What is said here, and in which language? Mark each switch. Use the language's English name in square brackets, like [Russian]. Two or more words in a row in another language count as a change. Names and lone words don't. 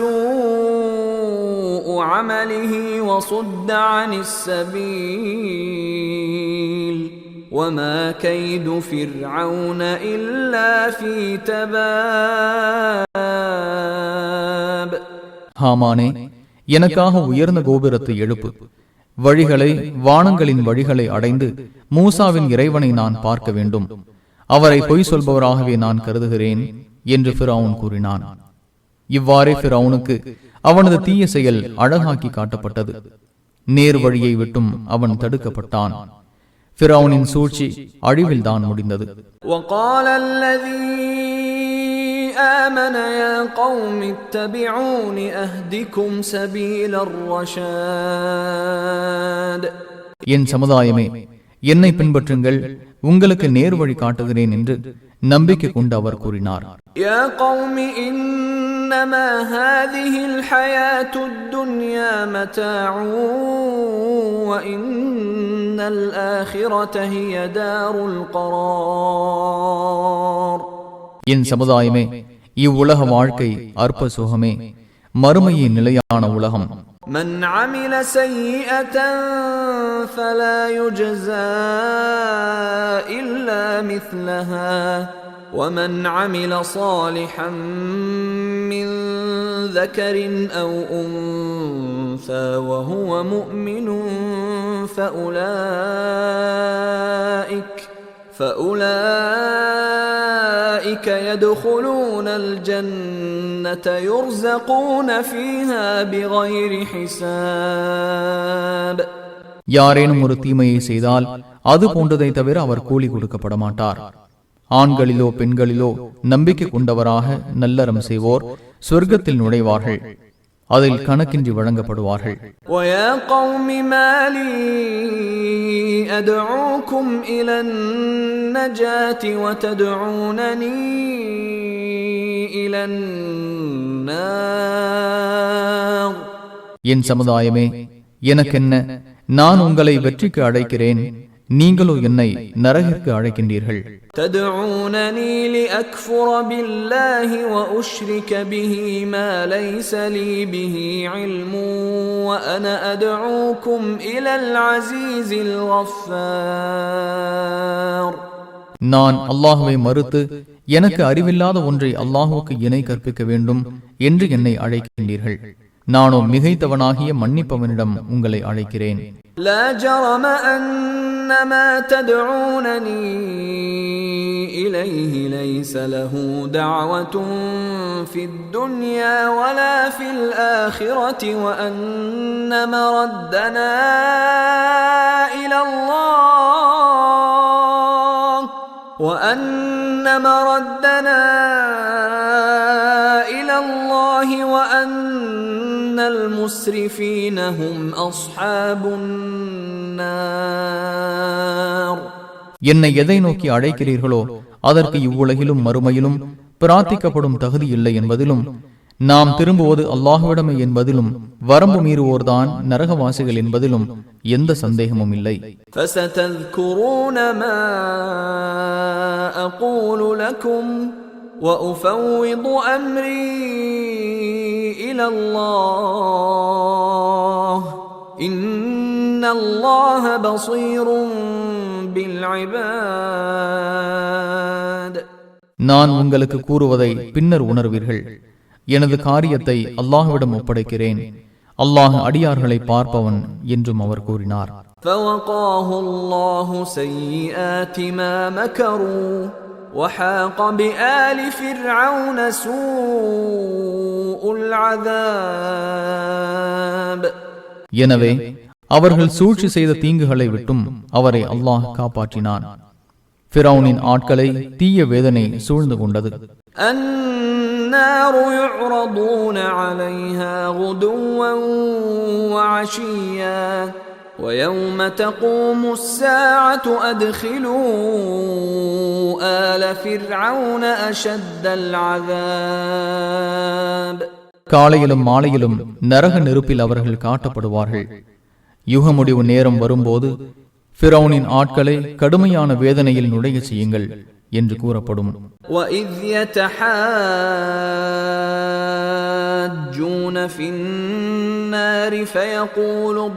[Arabic] سوء عمله وصد عن السبيل وما كيد فرعون إلا في تباب. [Tamil] ஹாமானே, எனக்காக உயர்ந்த கோபுரத்தை எழுப்பு, வழிகளை வானங்களின் வழிகளை அடைந்து மூசாவின் இறைவனை நான் பார்க்க வேண்டும். அவரை பொய் சொல்பவராகவே நான் கருதுகிறேன் என்று ஃபிரவுன் கூறினான். இவ்வாறே ஃபிரவுனுக்கு அவனது தீய செயல் அழகாக்கி காட்டப்பட்டது. நேர் வழியை விட்டும் அவன் தடுக்கப்பட்டான். ஃபிரவுனின் சூழ்ச்சி அழிவில் தான் முடிந்தது. [Arabic] وقال الذي آمن يا قوم اتبعون أهدكم سبيل الرشاد. [Tamil] என் சமுதாயமே, என்னை பின்பற்றுங்கள், உங்களுக்கு நேர் வழி காட்டுகிறேன் என்று நம்பிக்கை கொண்டு அவர் கூறினார். [Arabic] يا قوم إنما هذه الحياة الدنيا متاع وإن الآخرة هي دار القرار. [Tamil] என் சமுதாயமே, இவ்வுலக வாழ்க்கை அற்ப சுகமே, மறுமையே நிலையான உலகம். [Arabic] من عمل سيئة فلا يجزى إلا مثلها ومن عمل صالحا من ذكر أو أنثى وهو مؤمن فأولئك يدخلون الجنة يرزقون فيها بغير حساب. [Tamil] யாரேனும் ஒரு தீமையை செய்தால் அது போன்றதை தவிர அவர் கூலி கொடுக்கப்பட மாட்டார். ஆண்களிலோ பெண்களிலோ நம்பிக்கை கொண்டவராக நல்லறம் செய்வோர் சொர்க்கத்தில் நுழைவார்கள், அதில் கணக்கின்றி வழங்கப்படுவார்கள். [Arabic] وَيَا قَوْمِ مَا لِي أَدْعُوكُمْ إِلَى النَّجَاةِ وَتَدْعُونَنِي إِلَى النَّارِ. [Tamil] என் சமுதாயமே, எனக்கென்ன, நான் உங்களை வெற்றிக்கு அழைக்கிறேன், நீங்களோ என்னை நரகிற்கு அழைக்கின்றீர்கள். [Arabic] تدعونني لأكفر بالله وأشرك به ما ليس لي به علم وأنا أدعوكم إلى العزيز الغفار. [Tamil] நான் அல்லாஹுவை மறுத்து எனக்கு அறிவில்லாத ஒன்றை அல்லாஹுவுக்கு இணை கற்பிக்க வேண்டும் என்று என்னை அழைக்கின்றீர்கள். நானோ மிகைத்தவனாகிய மன்னிப்பவனிடம் உங்களை அழைக்கிறேன். [Arabic] لا جرم أن ما تدعونني إليه ليس له دعوة في الدنيا ولا في الآخرة وأن مردنا إلى الله وأن المسرفين هم أصحاب النار. [Tamil] என்னை எதை நோக்கி அழைக்கிறீர்களோ அதற்கு இவ்வுலகிலும் மறுமையிலும் பிரார்த்திக்கப்படும் தகுதி இல்லை என்பதிலும், நாம் திரும்புவது அல்லாஹ்விடமே என்பதிலும், வரம்பு மீறுவோர்தான் நரகவாசிகள் என்பதிலும் எந்த சந்தேகமும் இல்லை. [Arabic] فستذكرون ما أقول لكم وأفوض أمري إلى الله إن الله بصير بالعباد. [Tamil] நான் உங்களுக்கு கூறுவதை பின்னர் உணர்வீர்கள். எனது காரியத்தை அல்லாஹ்விடம் ஒப்படைக்கிறேன், அல்லாஹ் அடியார்களை பார்ப்பவன் என்றும் அவர் கூறினார். [Arabic] فوقاه الله سيئات ما مكروا وحاق بآل فرعون سوء العذاب. [Tamil] எனவே அவர்கள் சூழ்ச்சி செய்த தீங்குகளை விட்டும் அவரை அல்லாஹ் காப்பாற்றினான். ஃபிரௌனின் ஆட்களை தீய வேதனை சூழ்ந்து கொண்டது. [Arabic] النار يعرضون عليها غدوا وعشيا ويوم تقوم الساعة أدخلوا آل فرعون أشد العذاب. [Tamil] காலையிலும் மாலையிலும் நரக நெருப்பில் அவர்கள் காட்டப்படுவார்கள். யுக முடிவு நேரம் வரும்போது ஃபிரௌனின் ஆட்களை கடுமையான வேதனையில் நுழைய செய்யுங்கள் என்று கூறப்படும். [Arabic] وَإِذْ يَتَحَاجُّونَ فِي النَّارِ فَيَقُولُ